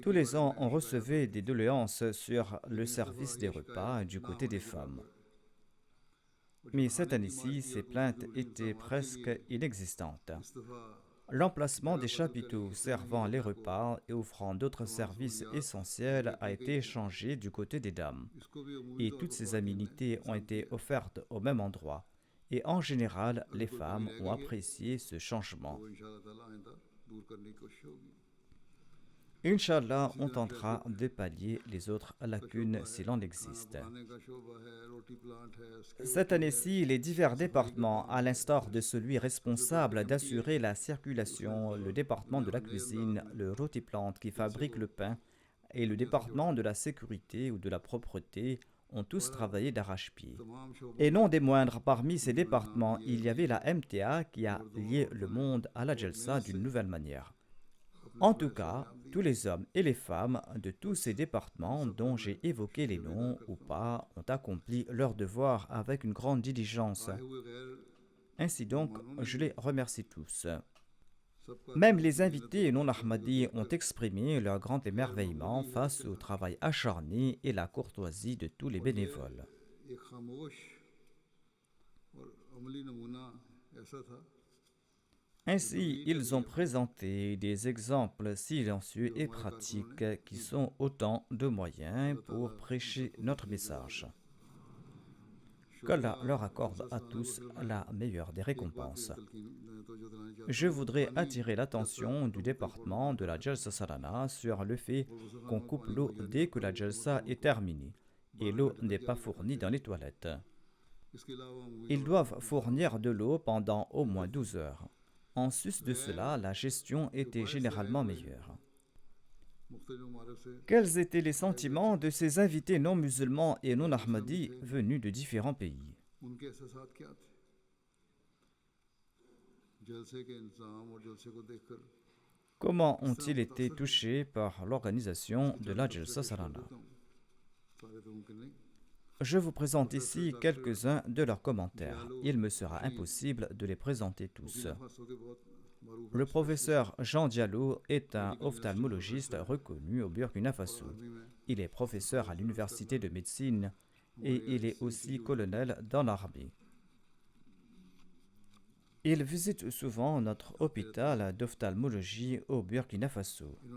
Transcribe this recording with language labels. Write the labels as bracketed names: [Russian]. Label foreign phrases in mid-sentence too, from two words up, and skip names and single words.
[French] Tous les ans, on recevait des doléances sur le service des repas du côté des femmes. Mais cette année-ci, ces plaintes étaient presque inexistantes. [Urdu] اس دفعہ [French] L'emplacement des chapiteaux servant les repas et offrant d'autres services essentiels a été changé du côté des dames. [Urdu] اس کو بھی عمومی [French] Et [Urdu] तौर [French] toutes [Urdu] पर [French] ces aménités ont été offertes au même endroit. Et en général, les femmes ont apprécié ce changement. [Urdu] वो [Arabic] إن شاء الله تعالى [Urdu] آئندہ دور کرنے کی کوشش ہوگی. [French] Inch'Allah, on tentera de pallier les autres lacunes s'il en existe. [Urdu] کھانے کا شعبہ ہے، روٹی پلانٹ ہے, [French] Cette année-ci, les divers départements, à l'instar de celui responsable d'assurer la circulation, le département de la cuisine, le rôti-plante qui fabrique le pain, et le département de la sécurité ou de la propreté, ont tous travaillé d'arrache-pied. [Urdu] تمام شعبوں [French] Et non des moindres, parmi ces départements, il y avait la MTA qui a lié le monde à la Jalsa d'une nouvelle manière. En tout cas, tous les hommes et les femmes de tous ces départements dont j'ai évoqué les noms ou pas ont accompli leur devoir avec une grande diligence. [Urdu] آئے ہوئے غیر [French] Ainsi donc, je les remercie tous. [Urdu] सबका [French] Même les invités non ahmadis ont exprimé leur grand émerveillement face au travail acharné et la courtoisie de tous les bénévoles. [Urdu] ایک خاموش اور عملی نمونہ ایسا تھا [French] Ainsi, ils ont présenté des exemples silencieux et pratiques qui sont autant de moyens pour prêcher notre message. Qu'Allah leur accorde à tous la meilleure des récompenses. Je voudrais attirer l'attention du département de la Jalsa Salana sur le fait qu'on coupe l'eau dès que la Jalsa est terminée et l'eau n'est pas fournie dans les toilettes. [Urdu] اس کے علاوہ عمومی [French] Ils doivent fournir de l'eau pendant au moins 12 heures. En sus de cela, la gestion était généralement meilleure. [Urdu] مختلف ممالک سے [French] Quels étaient les sentiments de ces invités non musulmans et non ahmadis venus de différents pays? [Urdu] ان کے احساس کیا تھے جلسے کے انتظام اور جلسے کو دیکھ کر [French] Comment ont-ils été touchés par l'organisation de la Jalsa Salana? [Urdu] سارے تو ممکن نہیں [French] Je vous présente ici quelques-uns de leurs commentaires. Il me sera impossible de les présenter tous. [Urdu] دفعہ کے بہت [French] Le professeur Jean Diallo est un ophtalmologiste reconnu au Burkina Faso. Il est professeur à l'université de médecine et il est aussi colonel dans l'armée. Il visite souvent notre hôpital d'ophtalmologie au Burkina Faso.